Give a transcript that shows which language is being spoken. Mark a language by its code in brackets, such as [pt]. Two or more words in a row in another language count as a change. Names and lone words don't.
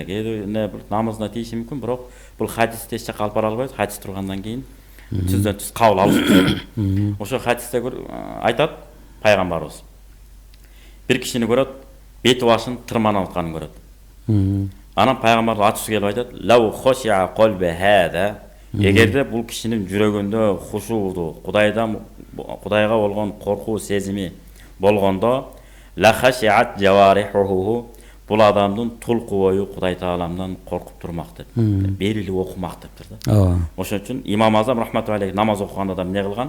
[ky] Кээде бир намазына тийиши мүмкүн, бирок бул хадисти эч жакка алып бара албайбыз. Хадис тургандан кийин түздөн түз кабыл алып. Ошо хадисте айтат пайгамбарыбыз. Бир кишини көрөт, бети башын тырманып атканын көрөт. Анан пайгамбар ачуусу келип айтат: [ar] "لو خشع قلب هذا" [ky] Эгерде бул кишинин жүрөгүндө хушууду, Кудайга болгон коркуу сезими болгондо, [ar] لخشعت جوارحه, [ky] бул адамдын тулку бою Кудай Тааламдан коркуп турмак деп. Берилип окумак дептир да. Ошон үчүн Имам Азам [ar] رحمة الله عليه [ky] намаз окуганда да эмне кылган?